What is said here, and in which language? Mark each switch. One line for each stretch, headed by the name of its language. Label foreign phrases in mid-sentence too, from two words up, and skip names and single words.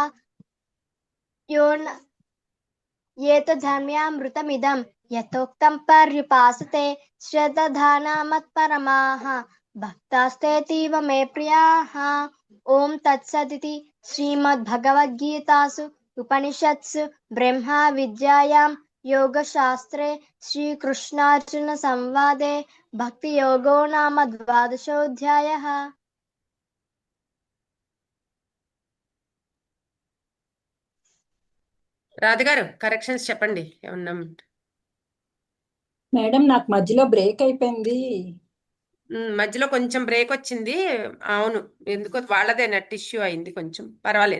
Sanskrit: ये तु धर्म्यामृतमिदं यथोक्तं पर्युपासते श्रद्धाना मत्परमाः भक्तास्तेतीव मे प्रियाः. ओम तत्सदिति श्रीमद्भगवद्गीतासु उपनिषत्सु ब्रह्मा विद्यायां योगशास्त्रे श्रीकृष्णार्जुन संवादे भक्तियोगो नाम 12ोऽध्यायः.
Telugu: రాధగారు కరెక్షన్స్ చెప్పండి ఏమన్నా. మేడం నాకు మధ్యలో బ్రేక్ అయిపోయింది. మధ్యలో కొంచెం బ్రేక్ వచ్చింది. అవును, ఎందుకో వాళ్ళదే నెట్ ఇష్యూ అయింది, కొంచెం పర్వాలేదు.